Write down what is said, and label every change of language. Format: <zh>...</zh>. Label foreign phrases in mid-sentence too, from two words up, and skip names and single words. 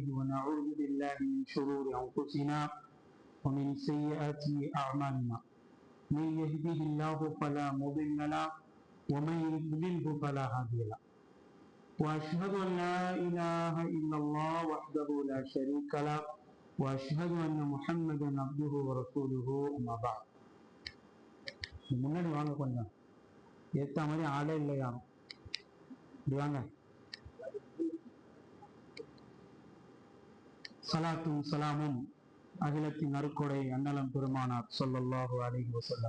<ar>ونعوذ بالله من شرور أنفسنا ومن سيئات أعمالنا من يهده الله فلا مضل له ومن يضلله فلا هادي له وأشهد أن لا إله إلا الله وحده لا شريك له وأشهد أن محمدا عبده ورسوله أما بعد.</ar> <ta>முன்னாடி வாங்க, கொஞ்சம் ஏத்த மாதிரி ஆளே இல்லை யாரும். இப்படி வாங்க. சலாத்தும் சலாமும் அகிலத்தின் நறுக்கொடை அண்ணலம் பெருமானார்</ta> <ar>صلى الله عليه وسلم</ar>